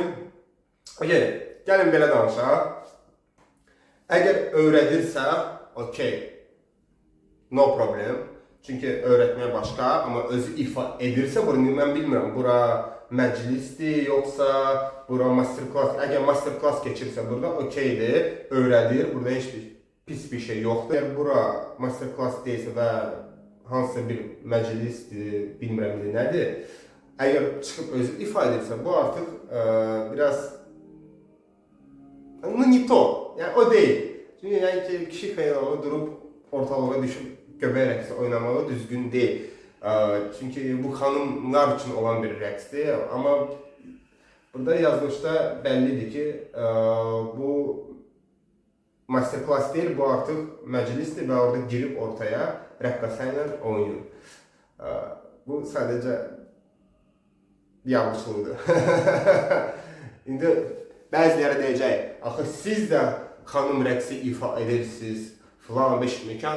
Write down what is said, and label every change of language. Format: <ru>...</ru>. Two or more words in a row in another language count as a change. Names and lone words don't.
<az>Okey, gəlin belə danışaq. Əgər öyrədirsə, okey,</az> <en>no problem.</en> <az>Çünki öyrətməyə başqa, amma özü ifa edirsə, mən bilmirəm, bura məclisdir, yoxsa bura master-class. Əgər master-class keçirsə burada, okeydir, öyrədir, burada heç pis bir şey yoxdur. Əgər bura master-class deyilsə və hansısa bir məclisdir, bilmirəm nədir, əgər çıxıb özü ifa edirsə, bu artıq biraz</az> <ru>не то,</ru> <az>yəni o deyil. Çünki yəni ki, kişi xeylalı durub ortalığa düşüb göbək rəqsi oynamağı düzgün deyil. Çünki bu xanımlar üçün olan bir rəqsdir. Amma burada yazılışda bəllidir ki, bu master-class deyil, bu artıq məclisdir və orada girib ortaya rəqqasə ilə oynayır. Bu sadəcə yanlışlıqdır. İndi bəziləri deyəcək, axı siz də xanım rəqsi ifa edirsiniz, filan beş mekan.</az>